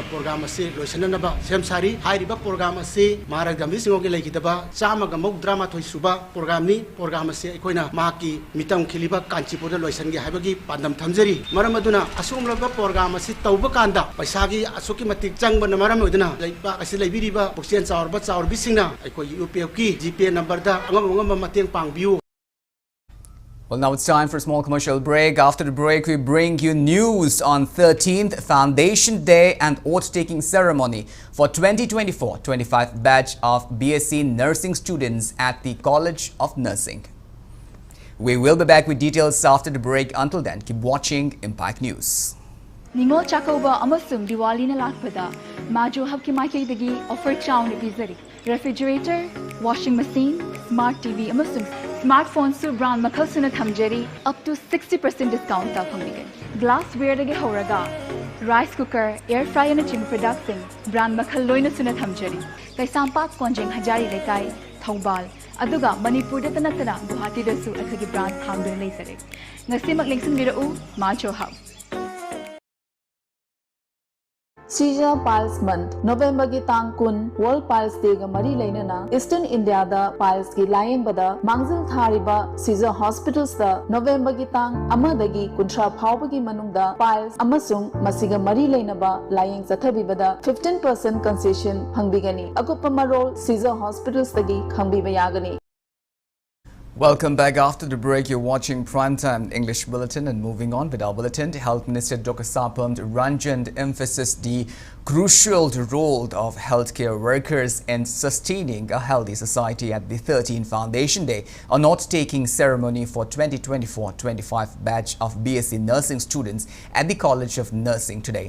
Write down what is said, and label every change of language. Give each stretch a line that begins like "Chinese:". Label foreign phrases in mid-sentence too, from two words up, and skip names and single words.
Manipuri: program asi loisanna ba semsari hairiba program asi Maharaj Gambhir Singha ki laikidaba chama ga mok drama thoi suba program asi akoina maki mitam khiliba Kanchipur da loisan ge haibagi pandam thamjari maramaduna asumlaba program asi tauba kanda paisagi asuki matik changba namaram oduna laipa asi laibiriba puksen chaurba chaurbi singna akoi UPF ki
English: GPA number
Manipuri: da angam mateng pangbiu.
English: Well, now it's time for a small commercial break. After the break, we bring you news on 13th Foundation Day and oath-taking ceremony for 2024-25 batch of BSc Nursing students at the College of Nursing. We will be back with details after the break. Until then, keep watching Impact News.
Manipuri: Ningol Chakova amasung Diwali na lakpada Majo habki maikidagi offer chow ni bizari refrigerator,
English: washing machine, smart TV
Manipuri: amasung smartphone su brand makal suna thamjari
English: up to 60% discount
Manipuri: ta phambigan. Glassware dagi horaga
English: rice cooker, air fryer
Manipuri: na chim
English: production brand
Manipuri: makal loina suna thamjari. Kaisampat konjeng hajari lekai Thoubal aduga Manipur da tanatana Guwahati da su athagi brand hamdun leisare. Ngasi maglingsung birau Majo hub. Seizure Piles Month, November ki tang kun World Piles Day ga mari lainana Eastern India da piles ki lying bada mangzil thariba Seizure Hospitals da November ki tang amadagi kuntra phawba ki manung da piles amasung masiga mari lainaba lying zathabi bada 15% concession hangbigani agupa marol Seizure Hospitals dagi khangbiba yagani.
English: Welcome back. After the break, you're watching Primetime English Bulletin, and moving on with our bulletin, Health Minister Dr. Sapand Ranjan emphasized the crucial role of healthcare workers in sustaining a healthy society at the 13th Foundation Day, a note-taking ceremony for 2024-25 batch of BSc Nursing students at the College of Nursing today.